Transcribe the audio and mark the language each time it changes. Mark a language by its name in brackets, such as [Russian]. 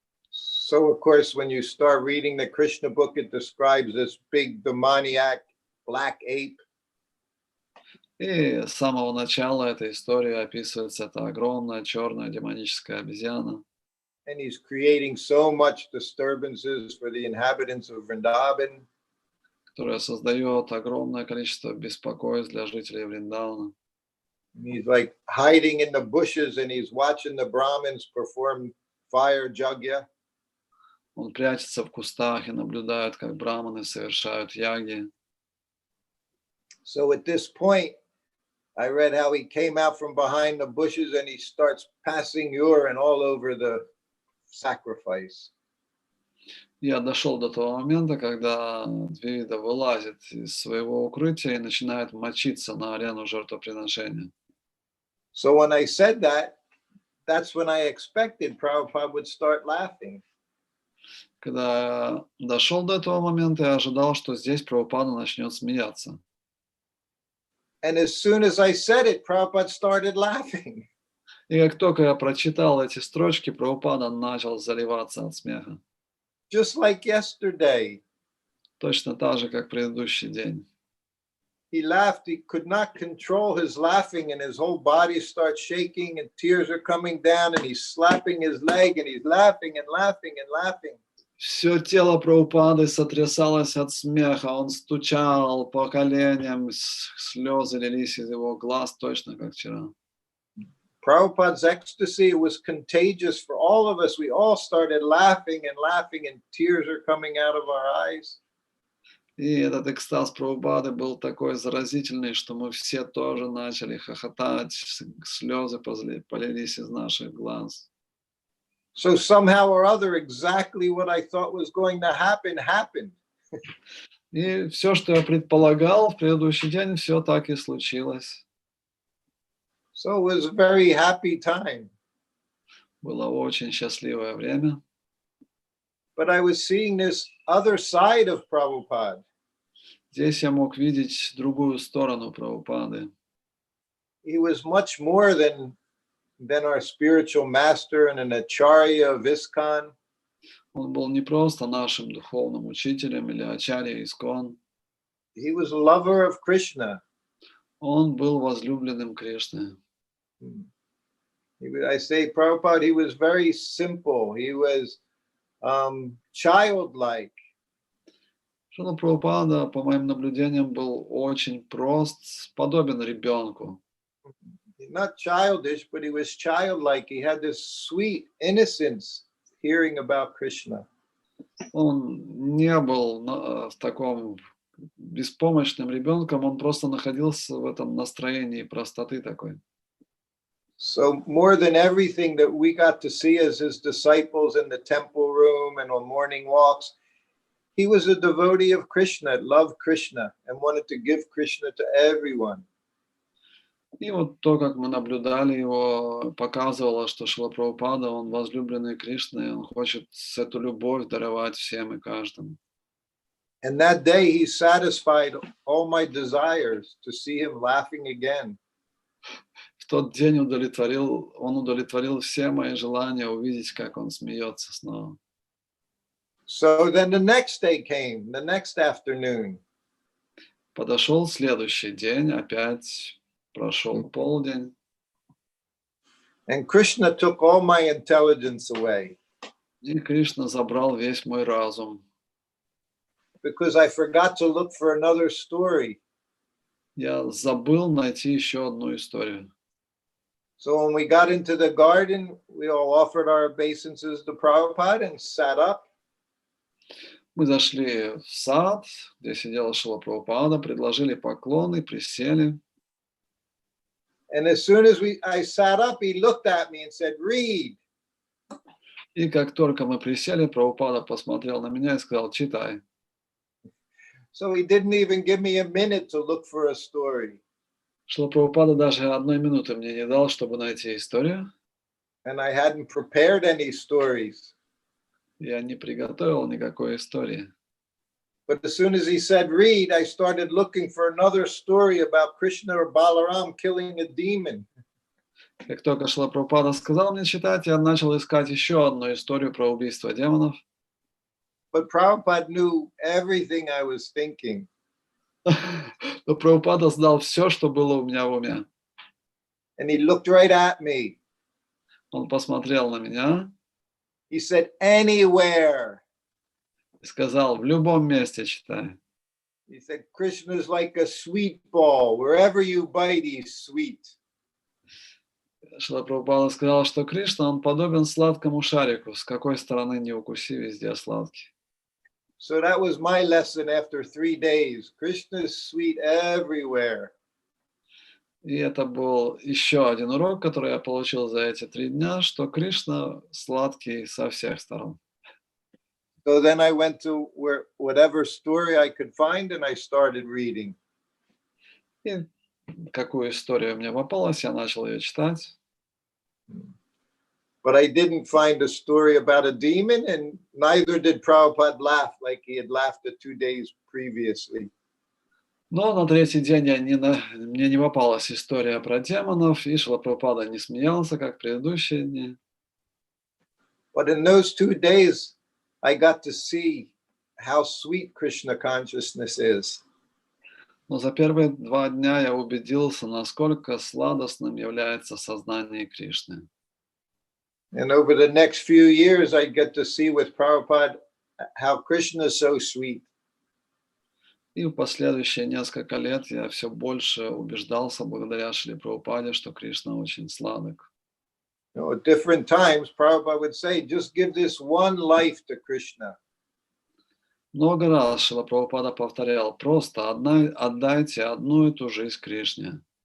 [English] So, of course, when you start reading the Krishna book, it describes this big demoniac black ape. [Russian] И с самого начала этой истории описывается эта огромная черная демоническая обезьяна, [English] And he's creating so much disturbances for the inhabitants of Vrindavan. [Russian] которая создает огромное количество беспокойств для жителей Вриндауна. [English] And he's like hiding in the bushes and he's watching the Brahmins perform fire yajna. [Russian] Он прячется в кустах и наблюдает, как браманы совершают яги. [English] So at this point, I read how he came out from behind the bushes and he starts passing urine all over the sacrifice. [Russian] Я дошел до того момента, когда Двивида вылазит из своего укрытия и начинает мочиться на арену жертвоприношения. [English] So when I said that, that's when I expected Prabhupada would start laughing. [Russian] Когда я дошел до этого момента, я ожидал, что здесь Прабхупада начнет смеяться. [English] And as soon as I said it, Prabhupada started laughing. [Russian] И как только я прочитал эти строчки, Прабхупада начал заливаться от смеха. [English] Just like yesterday. [Russian] Точно так же, как предыдущий день. [English] He laughed, he could not control his laughing, and his whole body starts shaking, and tears are coming down, and he's slapping his leg, and he's laughing and laughing and laughing. [Russian] Все тело Прабхупады сотрясалось от смеха, он стучал по коленям, слезы лились из его глаз, точно как вчера. [English] Prabhupada's ecstasy was contagious for all of us. We all started laughing and laughing, and tears are coming out of our eyes. [Russian] И этот экстаз Прабхупады был такой заразительный, что мы все тоже начали хохотать, слезы полились из наших глаз. [English] So somehow or other, exactly what I thought was going to happen happened. [Russian] И все, что я предполагал в предыдущий день, все так и случилось. [English] So it was a very happy time. [Russian] Было очень счастливое время. [English] But I was seeing this other side of Prabhupada. [Russian] Здесь я мог видеть другую сторону Прабхупады. [English] He was much more than our spiritual master and an acharya of ISKCON. [Russian] Он был не просто нашим духовным учителем или ачарьей Искон. [English] He was a lover of Krishna. [Russian] Он был возлюбленным Кришны. [English] I say Prabhupada, he was very simple. He was childlike. [Russian] Шрила Прабхупада, по моим наблюдениям, был очень прост, подобен ребенку. [English] Not childish, but he was childlike. He had this sweet innocence hearing about Krishna. [Russian] Он не был в таком беспомощным ребенком, он просто находился в этом настроении простоты такой. [English] So more than everything that we got to see as his disciples in the temple room and on morning walks, he was a devotee of Krishna, loved Krishna, and wanted to give Krishna to everyone. [Russian] И вот то, как мы наблюдали его, показывало, что Шрила Прабхупада, он возлюбленный Кришны, он хочет эту любовь даровать всем и каждому. [English] And that day he satisfied all my desires to see him laughing again. [Russian] В тот день он удовлетворил все мои желания увидеть, как он смеется снова. [English] So then the next day came, the next afternoon. [Russian] Подошел следующий день, опять прошел полдень. [English] And Krishna took all my intelligence away. [Russian] И Кришна забрал весь мой разум. [English] Because I forgot to look for another story. [Russian] Я забыл найти еще одну историю. [English] So when we got into the garden, we all offered our obeisances to Prabhupada and sat up. [Russian] Мы зашли в сад, где сидела Шрила Прабхупада, предложили поклоны, присели. [English] And as soon as I sat up, he looked at me and said, "Read." [Russian] И как только мы присели, Прабхупада посмотрел на меня и сказал: читай. [English] So he didn't even give me a minute to look for a story. [Russian] Шрила Прабхупада даже одной минуты мне не дал, чтобы найти историю. [English] And I hadn't prepared any stories. [Russian] Я не приготовил никакой истории. [English] But as soon as he said read, I started looking for another story about Krishna or Balaram killing a demon. [Russian] Как только Шрила Прабхупада сказал мне читать, я начал искать еще одну историю про убийство демонов. [English] But Prabhupada knew everything I was thinking. [Russian] Но Прабхупада знал все, что было у меня в уме. [English] And he looked right at me. [Russian] Он посмотрел на меня [English] He said, "Anywhere." [Russian] и сказал: в любом месте читай. [English] He said, "Krishna is like a sweet ball. Wherever you bite, he's sweet." [Russian] Шрила Прабхупада сказал, что Кришна, он подобен сладкому шарику, с какой стороны не укуси, везде сладкий. [English] So that was my lesson after 3 days. Krishna is sweet everywhere. [Russian] И это был еще один урок, который я получил за эти 3 дня, что Кришна сладкий со всех сторон. [English] So then I went to whatever story I could find, and I started reading. [Russian] И какую историю мне попалась, я начал ее читать. [English] But I didn't find a story about a demon, and neither did Prabhupada laugh like he had laughed the 2 days previously. [Russian] Но на третий день мне не попалась история про демонов, и Шрила Прабхупада не смеялся, как в предыдущие дни. [English] But in those 2 days, I got to see how sweet Krishna consciousness is. [Russian] Но за первые 2 дня я убедился, насколько сладостным является сознание Кришны. [English] And over the next few years, I get to see with Prabhupada how Krishna is so sweet. [Russian] И в последующие несколько лет я все больше убеждался, благодаря Шриле Прабхупаде, что Кришна очень сладок. [English] At different times, Prabhupada would say, just give this one life to Krishna. [Russian] Много раз Шрила Прабхупада повторял, просто отдайте одну и ту жизнь Кришне.